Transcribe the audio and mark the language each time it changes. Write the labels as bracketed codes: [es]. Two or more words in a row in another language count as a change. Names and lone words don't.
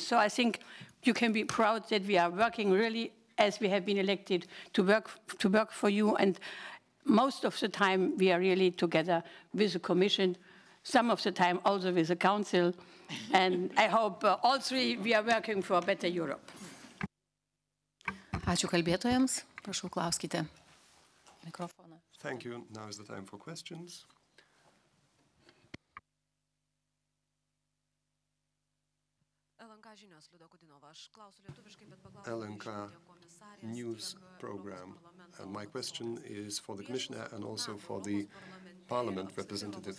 [en] So I think you can be proud that we are working really as we have been elected to work for you, and most of the time we are really together with the Commission, some of the time also with the Council, and I hope all three we are working for a better Europe. [lt] Ačiū kalbėtojams. Prašau, klauskite. Mikrofoną. [en] Thank you. Now is the time for questions. LNK news program. And my question is for the Commissioner and also for the Parliament representative.